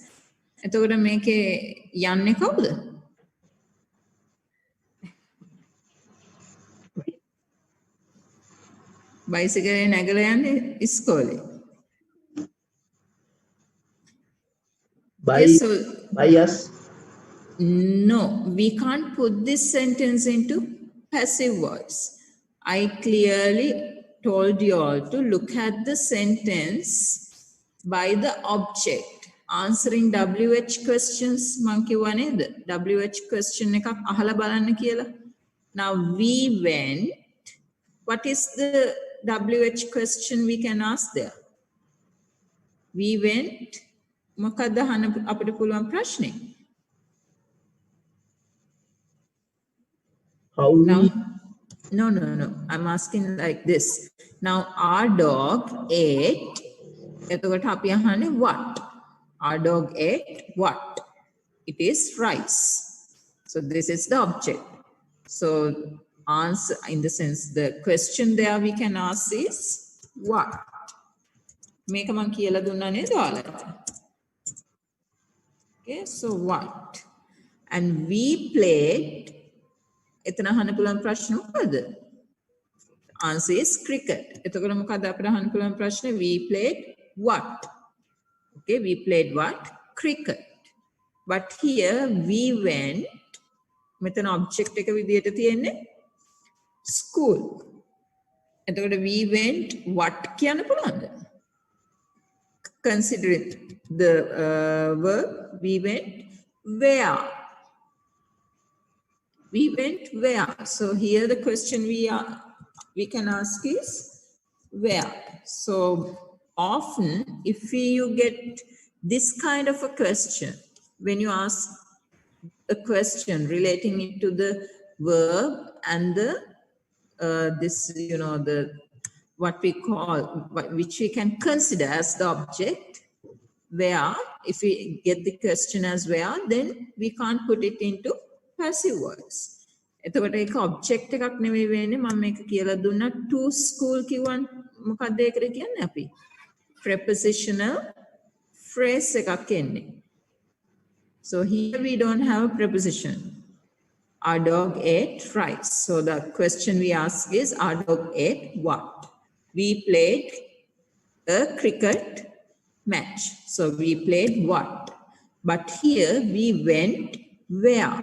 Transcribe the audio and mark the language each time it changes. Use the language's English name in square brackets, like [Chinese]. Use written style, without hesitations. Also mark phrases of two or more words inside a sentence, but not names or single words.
[Sinhala] එතකොට මේකේ යන්නේ කවුද? බයිසිකලේ නැගලා යන්නේ ඉස්කෝලේ. [English] By, Yes, so by us. no, we can't put this sentence into passive voice. I clearly told you all to look at the sentence by the object. Answering WH questions [Sinhala] මං කිව්වා නේද? [English] WH question [Sinhala] එකක් අහලා බලන්න කියලා. [English] Now we went. What is the WH question we can ask there? We went. [Sinhala] මොකක්ද අහන්න අපිට පුළුවන් ප්‍රශ්නේ? [English] How Now, we no. I'm asking like this. Now, our dog ate. [Sinhala] එතකොට අපි අහන්නේ [English] what? Our dog ate what? It is rice. So this is the object. So answer in the sense the question there we can ask is what? [Sinhala] මේක මම කියලා දුන්නා නේද ඔයාලට? [English] Okay, so what? And we played. [Sinhala] එතන අහන්න පුළුවන් ප්‍රශ්න මොකද? [English] Answer is cricket. [Sinhala] එතකොට මොකද අපිට අහන්න පුළුවන් ප්‍රශ්නේ? [English] We played what? Okay, we played what? Cricket. But here we went. [Sinhala] මෙතන object එක විදියට තියෙන්නේ school. එතකොට [English] we went what [Sinhala] කියන්න පුළුවන්ද? [English] Considering the verb, we went where? We went where? So here the question we can ask is where? So often if you get this kind of a question, when you ask a question relating it to the verb and the this, you know, the what we call, which we can consider as the object, where if we get the question as where, then we can't put it into passive voice. [Sinhala] එතකොට ඒක object එකක් නෙවෙයි වෙන්නේ. මම මේක කියලා දුන්නා [English] to school [Sinhala] කිව්වන් මොකක්ද ඒකට කියන්නේ අපි? [English] Prepositional phrase [Sinhala] එකක් එන්නේ. [English] So here we don't have a preposition. Our dog ate rice. So the question we ask is, our dog ate what? We played a cricket match. So we played what? But here we went where?